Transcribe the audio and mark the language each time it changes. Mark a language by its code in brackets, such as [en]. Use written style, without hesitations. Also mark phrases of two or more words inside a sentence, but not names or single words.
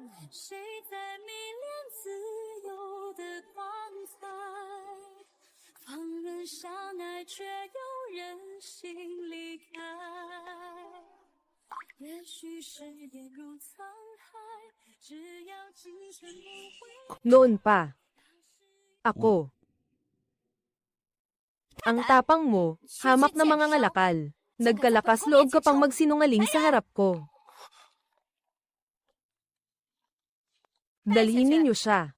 [zh] 谁在迷恋自由的光彩？放任相爱，却有人心离开。也许誓言如沧海，只要今生不会。 [tl] Noon pa. Ako. Ang tapang mo, hamak na mga ngalakal. Nagkalakas loob ka pang magsinungaling sa harap ko. Dalhin ninyo siya.